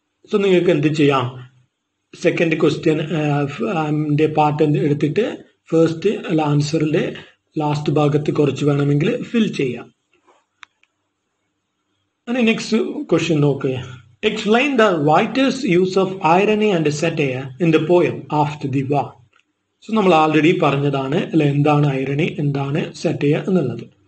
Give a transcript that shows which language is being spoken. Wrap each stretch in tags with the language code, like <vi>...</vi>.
<ml>So നിങ്ങൾക്ക് എന്ത് ചെയ്യാം, സെക്കൻഡ് ക്വസ്റ്റ്യൻ പാർട്ട് എടുത്തിട്ട് ഫസ്റ്റ് ആൻസറിന്റെ ലാസ്റ്റ് ഭാഗത്ത് കുറച്ച് വേണമെങ്കിൽ ഫിൽ ചെയ്യാം.</ml> <en>next question</en> <ml>നോക്കുക.</ml> <en>Explain the writer's use of irony and satire in the poem after the war.</en> <ml>So നമ്മൾ ആൾറെഡി പറഞ്ഞതാണ് അല്ലെ എന്താണ് ഐറണി, എന്താണ് സറ്റയർ എന്നുള്ളത്.</ml>